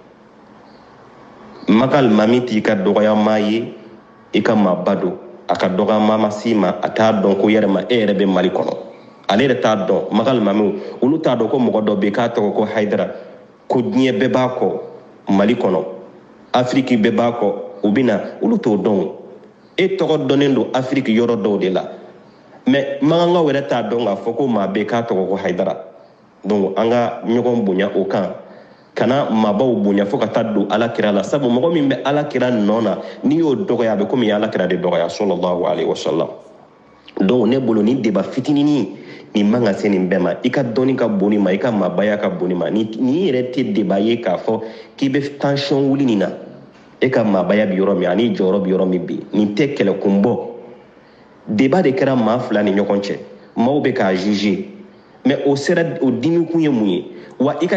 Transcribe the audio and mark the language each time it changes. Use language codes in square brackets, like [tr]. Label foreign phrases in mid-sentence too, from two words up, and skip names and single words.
[bm] magan alimami t'i ka dɔgɔyama ye i ka maaba don a ka dɔgɔyama ma s'i ma a t'a dɔn ko yɛrɛma e yɛrɛ bɛ Mali kɔnɔ ale yɛrɛ t'a dɔn magan alimamiw olu t'a dɔn ko mɔgɔ dɔ bɛ yen k'a tɔgɔ ko Hayidara ko diɲɛ bɛɛ b'a kɔ Mali kɔnɔ Afiriki bɛɛ b'a kɔ u bɛ na olu t'o dɔn e tɔgɔ dɔnnen don Afiriki yɔrɔ dɔw de la mais magankaw yɛrɛ t'a dɔn k'a fɔ ko maa bɛ k'a tɔgɔ ko Hayidara donc an ka ɲɔgɔn bonya o kan kana maabaw bonya fo ka taa don alakira la sabu mɔgɔ min bɛ alakira nɔ na n'i y'o dɔgɔya a bɛ komi i ye alakira de dɔgɔya [ar] صلى الله عليه وسلم [bm] donc ne bolo ni débat fitininin nin man ka se nin bɛɛ ma i ka dɔnni ka bon nin ma i ka maabaya ka bon nin ma ni yɛrɛ tɛ débat ye k'a fɔ k'i bɛ tension wuli nin na e ka maabaya bɛ yɔrɔ min ani jɔyɔrɔ bɛ yɔrɔ min bi nin tɛ kɛlɛkunbɔ débat de kɛra maa fila ni ɲɔgɔn cɛ maaw bɛ k'a juger mais o dimi kun ye mun ye wa i ka